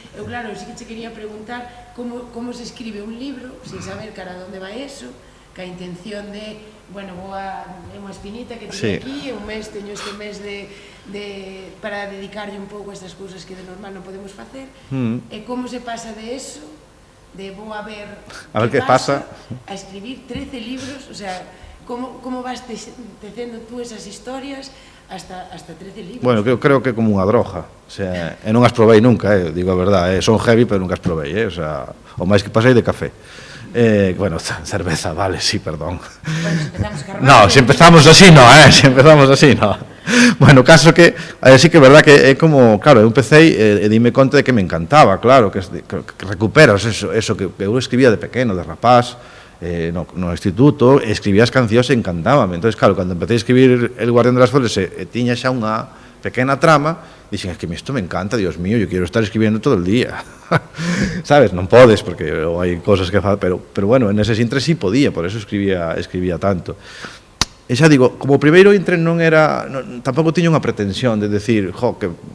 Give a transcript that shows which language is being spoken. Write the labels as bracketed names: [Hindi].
[Galician] Eu, claro, sí que te quería preguntar como se escribe un libro, sin saber cara onde vai eso, que a intención de, bueno, é unha espinita que teño aquí, un mes, teño este mes para dedicarlle un pouco a estas cousas que de normal non podemos facer, e como se pasa de eso, de vou a ver que pasa, a escribir 13 libros, o sea, como vas tecendo tú esas historias hasta 13 libros? Bueno, eu creo que é como unha droga, o sea, non as probei nunca, digo a verdade, son heavy, pero nunca as probei, o sea, o máis que pasei de café. Bueno, cerveza, vale, sí, perdón. No, se empezamos así, no, se empezamos así, no. Bueno, caso que, sí que é verdad que é como, claro, eu empecé e dime conta de que me encantaba, claro, que recuperas eso que eu escribía de pequeno, de rapaz, no instituto, escribía as cancións e encantábame. Entón, claro, cando empecé a escribir El Guardián das Flores e tiña xa unha pequena trama, dixen, es que isto me encanta, Dios mío, [Spanish] yo quiero estar escribiendo todo el día. [Galician] Sabes, non podes, porque hai cosas que facer, pero bueno, en ese intre sí podía, por eso escribía tanto. E xa digo, como o primeiro intre non era, tampouco tiña unha pretensión de decir, que